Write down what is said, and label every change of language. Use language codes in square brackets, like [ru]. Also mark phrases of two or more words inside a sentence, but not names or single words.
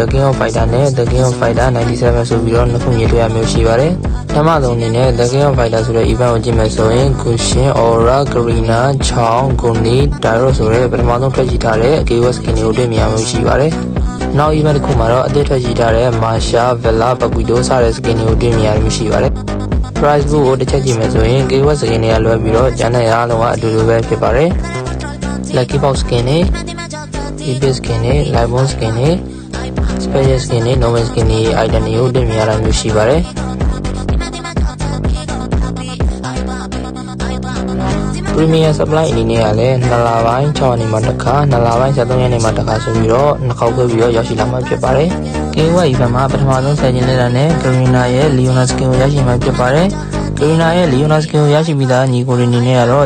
[my] King of Fighter နဲ့ The King of Fighter 97 ဆိုပြီးတော့နှစ်ခုမြင်တွေ့ရမျိုးရှိပါတယ်ပထမဆုံးအနေနဲ့ The King of Fighter ဆိုတဲ့ event ကိုကြည့်မယ် ဆိုရင် Cushion Aura Garena Chong Goni Dairo ဆိုတဲ့ပထမဆုံးထွက်ကြည့်ထားတဲ့ KOF skin တွေကိုတွေ့မြင်ရမျိုးရှိပါတယ်နောက် event တစ်ခုမှာတော့အသစ်ထွက်ကြည့်ထားတဲ့ Masha Vela Baguido စတဲ့ skin တွေကိုတွေ့မြင်ရမျိုးရှိပါတယ် [en] price book [my] ကိုတစ်ချက်ကြည့်မယ်ဆိုရင် KOF skin တွေကလွှဲပြီးတော့ကျန်တဲ့အားလုံးကအတူတူပဲဖြစ်ပါတယ် [en] lucky box skin [my] တွေ [en] epic skin [my] တွေ [en] live bone skin [my] တွေ [en] special skin [my] တွေ [en] normal skin [my] တွေ item တွေကိုတွေ့မြင်ရတာမျိုးရှိပါတယ် [en] premium supply [my] အနေနဲ့ကလည်း2လပိုင်း6ရက်နေ့မှာတစ်ခါ2လပိုင်း73ရက်နေ့မှာတစ်ခါဆိုပြီးတော့နှစ်ခေါက်ခွဲပြီးတော့ရောက်ရှိလာမှာဖြစ်ပါတယ် KOF event မှာပထမဆုံးဆယ်ကျင်လက်တာနဲ့ Garena ရဲ့ Leona skin ကိုရရှိမှာဖြစ်ပါတယ် Garena ရဲ့ Leona skin ကိုရရှိပြီးသားညီကိုတွေအနေနဲ့ကတော့